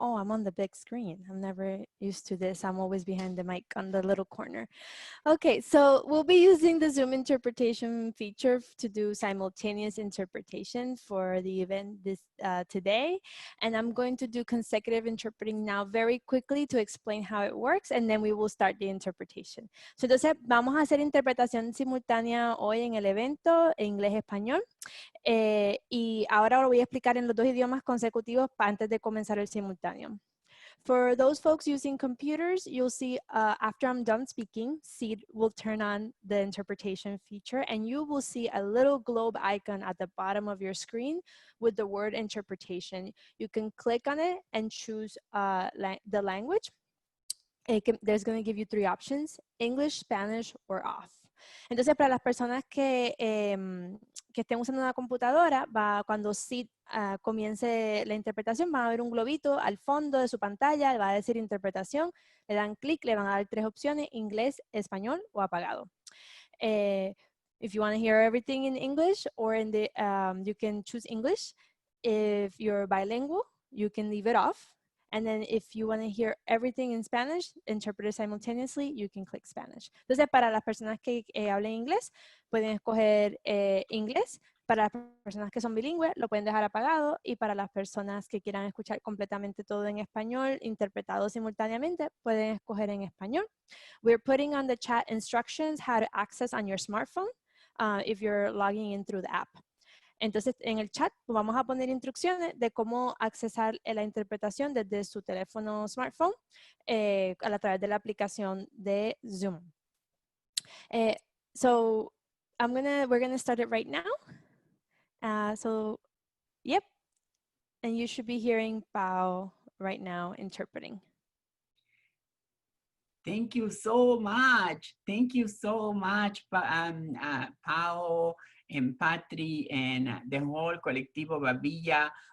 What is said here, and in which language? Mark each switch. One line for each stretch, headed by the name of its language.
English: Oh, I'm on the big screen. I'm never used to this. I'm always behind the mic on the little corner. Okay, so we'll be using the Zoom interpretation feature to do simultaneous interpretation for the event today. And I'm going to do consecutive interpreting now very quickly to explain how it works, and then we will start the interpretation.
Spanish: So, entonces, vamos a hacer interpretación simultánea hoy en el evento, inglés-español. Y ahora lo voy a explicar en los dos idiomas consecutivos antes de comenzar el simultáneo.
English: For those folks using computers, you'll see after I'm done speaking, Seed will turn on the interpretation feature, and you will see a little globe icon at the bottom of your screen with the word interpretation. You can click on it and choose the language. There's going to give you three options: English, Spanish, or off.
Spanish: Entonces, para las personas que estén usando una computadora, cuando Sid comience la interpretación, van a ver un globito al fondo de su pantalla, va a decir interpretación, le dan clic, le van a dar tres opciones: inglés, español o apagado.
English: If you want to hear everything in English, or you can choose English. If you're bilingual, you can leave it off. And then if you want to hear everything in Spanish, interpreted simultaneously, you can click Spanish.
Spanish: Entonces, para las personas que hablen inglés, pueden escoger inglés. Para las personas que son bilingües, lo pueden dejar apagado, y para las personas que quieran escuchar completamente todo en español, interpretado simultáneamente, pueden escoger en español.
English: We're putting on the chat instructions how to access on your smartphone if you're logging in through the app.
Spanish: Entonces, en el chat vamos a poner instrucciones de cómo accesar la interpretación desde su teléfono smartphone a través de la aplicación de Zoom.
English: So we're gonna start it right now. So, yep. And you should be hearing Pao right now interpreting. Thank you so much. Thank you so much, Pao and Patri and the whole Colectivo Babilla.